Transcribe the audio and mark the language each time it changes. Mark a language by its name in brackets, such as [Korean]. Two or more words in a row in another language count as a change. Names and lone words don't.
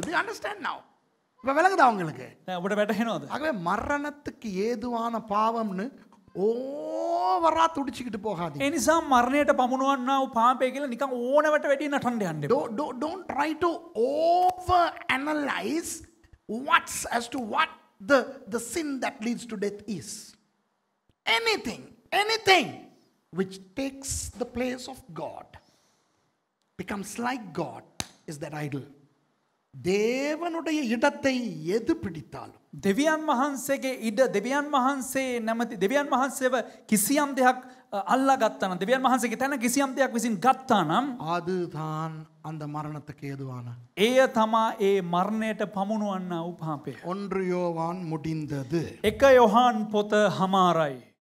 [English] Do you understand now? [Tamil] இப்ப விளங்குதா உங்களுக்கு? [Sinhala] ඔබට වැටහෙනවද? [Tamil] ஆகவே மரணத்துக்கு ஏதுவான பாவம்னு ஓவரா துடிச்சிக்கிட்டு போகாதீங்க. [Sinhala] ඒ නිසා මරණයට පමුණවන්නා වූ පාපය කියලා නිකන් ඕනවට වැඩි නටන්න යන්න එපා. [English] Don't try to over analyze as to what the sin that leads to death is. Anything which takes the place of God, becomes like God, is that idol. [Tamil] தேவனுடைய இடத்தை எது பிடித்தாலும் [Sinhala] දෙවියන් වහන්සේගේ ඉඩ දෙවියන් වහන්සේ නැමැති දෙවියන් වහන්සේව කිසියම් දෙයක් අල්ලා ගත්තා නම් දෙවියන් වහන්සේගේ තැන කිසියම් දෙයක් විසින් ගත්තා නම් [Tamil] அதுதான் அந்த மரணத்துக்கு ஏதுவான. [Sinhala] එය තමා ඒ මරණයට පමුණුවන්නා වූ පාපය. [Tamil] 1 யோவான் முடிந்தது. [Sinhala] 1 යොහාන් පොත හමාරයි.